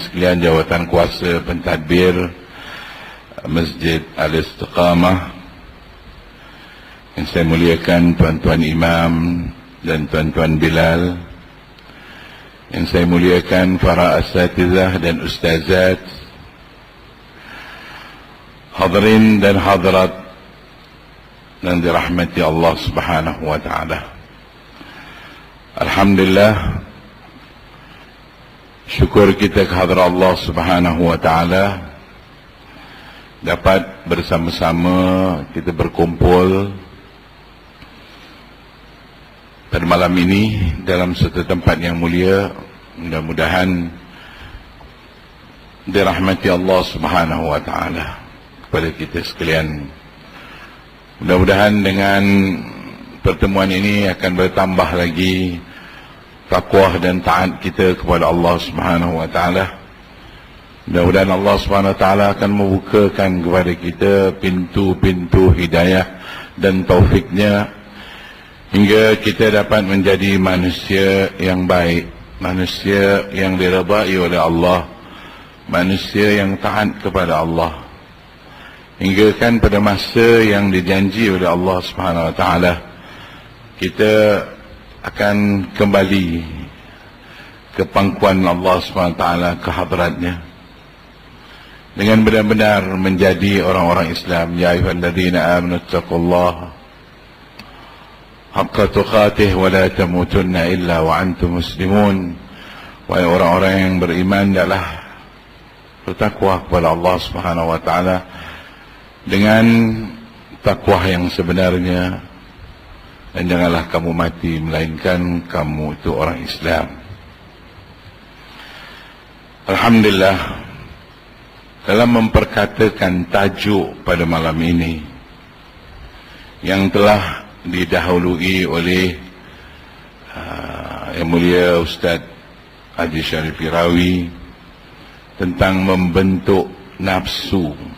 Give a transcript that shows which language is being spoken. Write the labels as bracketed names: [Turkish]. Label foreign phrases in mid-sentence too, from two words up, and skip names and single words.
[Malay] sekalian jawatan kuasa pentadbir Masjid Al-Istiqamah, yang saya muliakan tuan-tuan imam dan tuan-tuan Bilal, yang saya muliakan para asatizah dan ustazat, hadirin dan hadirat dan dirahmati Allah Subhanahu wa taala. Alhamdulillah, syukur kita kehadrat Allah Subhanahu wa taala dapat bersama-sama kita berkumpul pada malam ini dalam satu tempat yang mulia. Mudah-mudahan dirahmati Allah Subhanahu wa taala kepada kita sekalian. Mudah-mudahan dengan pertemuan ini akan bertambah lagi taqwa dan taat kita kepada Allah Subhanahu wa taala. Mudah-mudahan Allah Subhanahu wa taala akan membukakan kepada kita pintu-pintu hidayah dan taufiknya, hingga kita dapat menjadi manusia yang baik, manusia yang diridai oleh Allah, manusia yang taat kepada Allah, hingga kan pada masa yang dijanji oleh Allah Subhanahu wa taala kita akan kembali ke pangkuan Allah Subhanahu wa taala, ke hadratnya, dengan benar-benar menjadi orang-orang Islam. [Arabic] يا أيها الذين آمنوا اتقوا الله حق تقاته ولا تموتن إلا وأنتم مسلمون. [Malay] Wahai orang-orang yang beriman, adalah bertakwa kepada Allah Subhanahu wa taala dengan takwa yang sebenarnya, dan janganlah kamu mati melainkan kamu itu orang Islam. Alhamdulillah, dalam memperkatakan tajuk pada malam ini yang telah didahului oleh Yang Mulia Ustaz Haji Syarify Rawi tentang membentuk nafsu,